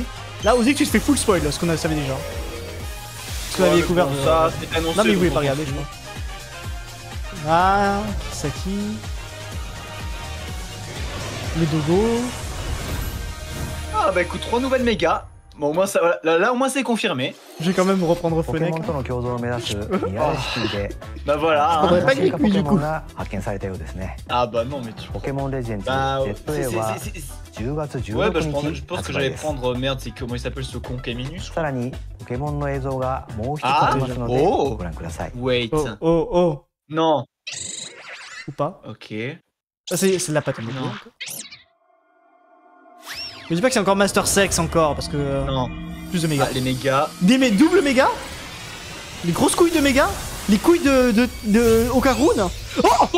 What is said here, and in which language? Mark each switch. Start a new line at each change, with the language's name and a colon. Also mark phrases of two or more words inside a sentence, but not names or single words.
French: Là aussi que tu te fais full spoil là, ce qu'on savait déjà. Ce qu'on avait découvert. Bon, ça, c'était annoncé. Non mais il voulait pas regarder je crois. Ah, Saki. Les dogos. Ah bah écoute, 3 nouvelles mégas. Bon au moins ça, là au moins c'est confirmé. Je vais quand même reprendre
Japanese: ポケ
French: Fennec.
Japanese: モンとの共存を目指すリアルシティで
French: Bah voilà. faudrait pas
Japanese: 進化
French: que
Japanese: ポケ
French: du
Japanese: モン
French: coup.
Japanese: が発見されたようですね。
French: Ah bah non mais tu...
Japanese: ポケモンレジェンズ
French: Bah
Japanese: ZA は10月
French: ouais bah
Japanese: 16
French: je
Japanese: 日
French: pense que
Japanese: 発売
French: j'allais
Japanese: です。
French: prendre merde c'est comment il s'appelle ce con Caminus.
Japanese: さらにポケモンの映像がもう一つありますのでご覧ください。
French: Wait. Oh oh oh. Non. Ou pas. Ok. Ah, c'est de la patte. Non. Mais dis pas que c'est encore Master Sex encore, parce que... Non. Plus de méga. Ah, les mégas. Double méga. Les grosses couilles de méga. Les couilles de Okarun. Oh,